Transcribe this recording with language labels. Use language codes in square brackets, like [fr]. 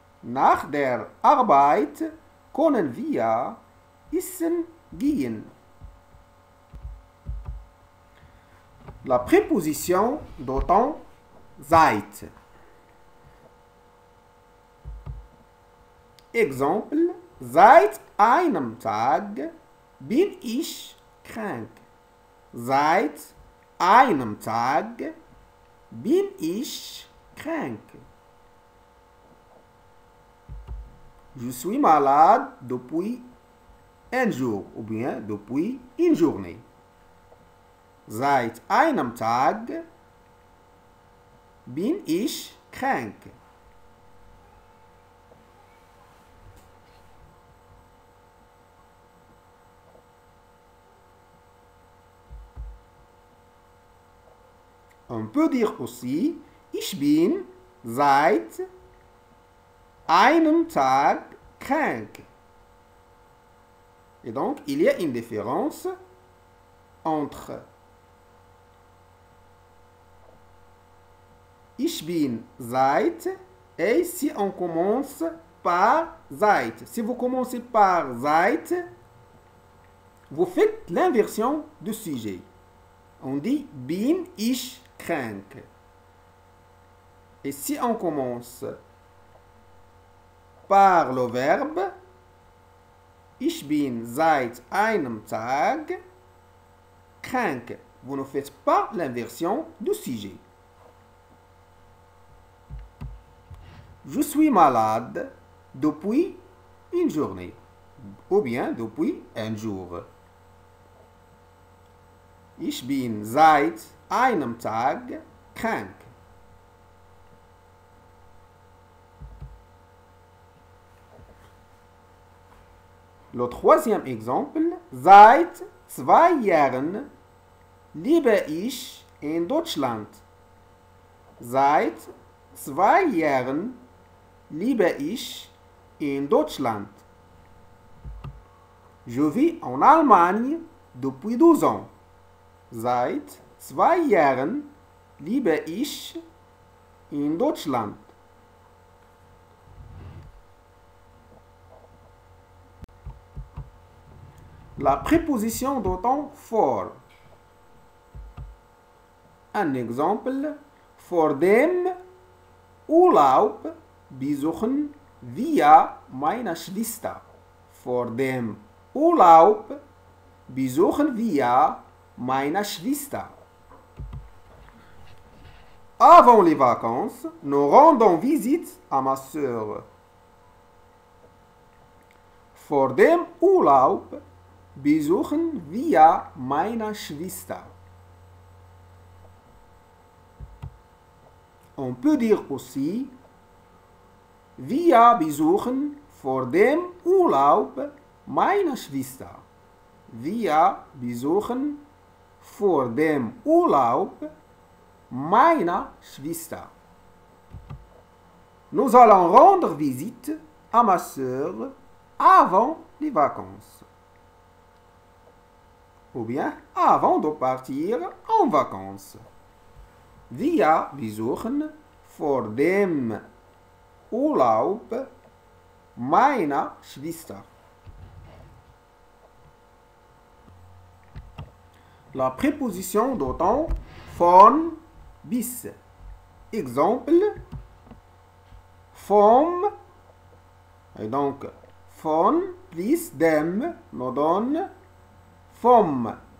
[de] Nach der Arbeit können wir essen gehen. [fr] La préposition d'autant seit. Exemple, [de] seit einem Tag bin ich krank. Seit einem Tag bin ich krank. [fr] Je suis malade depuis un jour ou bien depuis une journée. [de] Seit einem Tag bin ich krank. [fr] On peut dire aussi, [de] ich bin seit einem Tag krank. [fr] Et donc, il y a une différence entre [de] ich bin seit [fr] et si on commence par seit. Si vous commencez par seit, vous faites l'inversion du sujet. On dit [de] bin ich krank. [fr] Et si on commence par le verbe [de] Ich bin seit einem Tag krank. [fr] Vous ne faites pas l'inversion du sujet. Je suis malade depuis une journée ou bien depuis un jour. [de] Ich bin seit einem Tag krank. [fr] Le troisième exemple, [de] seit 2 Jahren lebe ich in Deutschland. Seit 2 Jahren lebe ich in Deutschland. [fr] Je vis en Allemagne depuis 12 ans. [de] Seit 2 Jahren lebe ich in Deutschland. [fr] La préposition de temps for. Un exemple, [de] vor dem Urlaub besuchen wir meine Schwester. Vor dem Urlaub besuchen wir meine Schwester. [fr] Avant les vacances, nous rendons visite à ma sœur. [de] Vor dem Urlaub besuchen wir meine Schwester. [fr] On peut dire aussi, [de] wir besuchen vor dem Urlaub meine Schwester. Wir besuchen vor dem Urlaub meiner Schwester. [fr] Nous allons rendre visite à ma sœur avant les vacances. Ou bien avant de partir en vacances. [de] Wir besuchen vor dem Urlaub meiner Schwester. [fr] La préposition de temps von bis. Exemple, vom, et donc von plus dem nous donne vom.